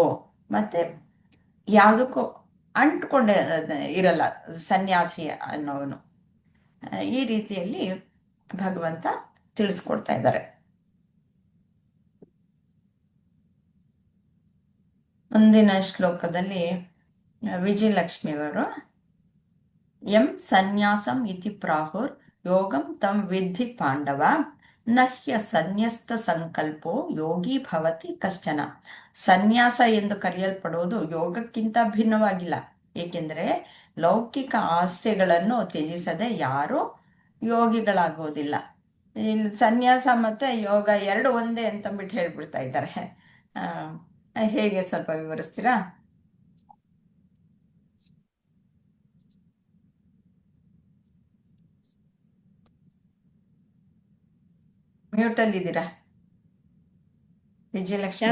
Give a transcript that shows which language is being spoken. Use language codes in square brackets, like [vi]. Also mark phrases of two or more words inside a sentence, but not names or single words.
[kn] ಮತ್ತೆ ಯಾವುದಕ್ಕೂ ಅಂಟ್ಕೊಂಡೆ ಇರಲ್ಲ ಸನ್ಯಾಸಿ ಅನ್ನೋವನು. ಈ ರೀತಿಯಲ್ಲಿ ಭಗವಂತ ತಿಳಿಸ್ಕೊಡ್ತಾ ಇದ್ದಾರೆ. ಮುಂದಿನ ಶ್ಲೋಕದಲ್ಲಿ ವಿಜಯಲಕ್ಷ್ಮಿಯವರು [sa] ಎಂ ಸನ್ಯಾಸಂ ಇತಿ ಪ್ರಾಹುರ್ ಯೋಗಂ ತಂ ವಿದ್ಧಿ ಪಾಂಡವ ನಹ್ಯ ಸನ್ಯಸ್ತ ಸಂಕಲ್ಪೋ ಯೋಗಿ ಭವತಿ ಕಶ್ಚನ. [kn] ಸನ್ಯಾಸ ಎಂದು ಕರೆಯಲ್ಪಡುವುದು ಯೋಗಕ್ಕಿಂತ ಭಿನ್ನವಾಗಿಲ್ಲ. ಏಕೆಂದರೆ ಲೌಕಿಕ ಆಸೆಗಳನ್ನು ತ್ಯಜಿಸದೆ ಯಾರೂ ಯೋಗಿಗಳಾಗೋದಿಲ್ಲ. ಇಲ್ಲಿ ಸನ್ಯಾಸ ಮತ್ತೆ ಯೋಗ ಎರಡು ಒಂದೇ ಅಂತಂದ್ಬಿಟ್ಟು ಹೇಳ್ಬಿಡ್ತಾ ಇದ್ದಾರೆ. ಹೇಗೆ ಸ್ವಲ್ಪ ವಿವರಿಸ್ತೀರಾ? ಮ್ಯೂಟಲ್ಲಿದ್ದೀರಾ ವಿಜಯಲಕ್ಷ್ಮಿ?